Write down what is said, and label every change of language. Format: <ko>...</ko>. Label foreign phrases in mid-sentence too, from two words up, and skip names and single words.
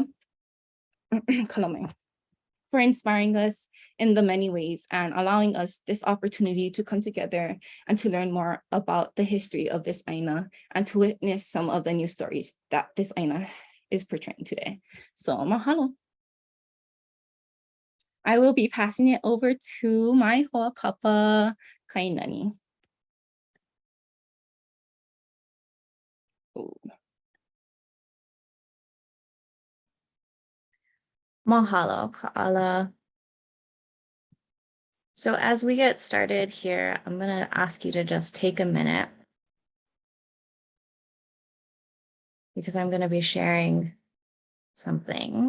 <en>Kalame, for inspiring us in the many ways and allowing us this opportunity to come together and to learn more about the history of this aina and to witness some of the new stories that this aina is portraying today. So mahalo. I will be passing it over to my ho'apapa, Kainani. Ooh. Mahalo, Ka'ala. So as we get started here, I'm going to ask you to just take a minute because I'm going to be sharing something.</en>